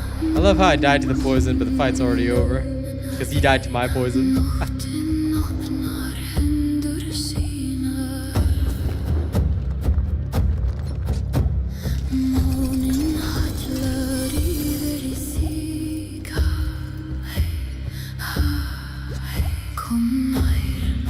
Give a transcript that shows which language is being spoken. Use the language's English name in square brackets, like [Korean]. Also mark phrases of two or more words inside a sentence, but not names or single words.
[English] I love how I died to the poison, but the fight's already over. Because he died to my poison. [Icelandic] Nóttin opnar hendur sínar. Mánin hallar yfir í þig. Kom nær.